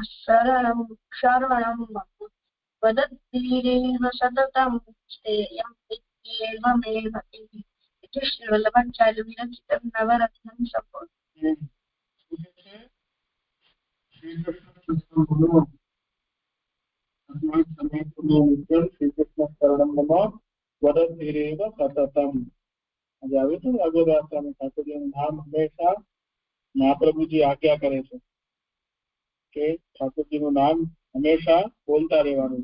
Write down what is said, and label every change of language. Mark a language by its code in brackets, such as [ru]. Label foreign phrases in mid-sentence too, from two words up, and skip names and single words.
[sa] शरणं वदद्भिरेव सततं स्थेयं इत्येवमेव इति श्रीवल्लभाचार्य विरचितं नवरत्नं सम्पूर्णम्। वदद्भिरेव सततम्. [gu] આજે આવ્યું હતું અગોદાસ્તામાં ઠાકોરજીનું નામ હંમેશા મહાપ્રભુજી આજ્ઞા કરે છે કે ઠાકોરજીનું નામ હંમેશા બોલતા રહેવાનું.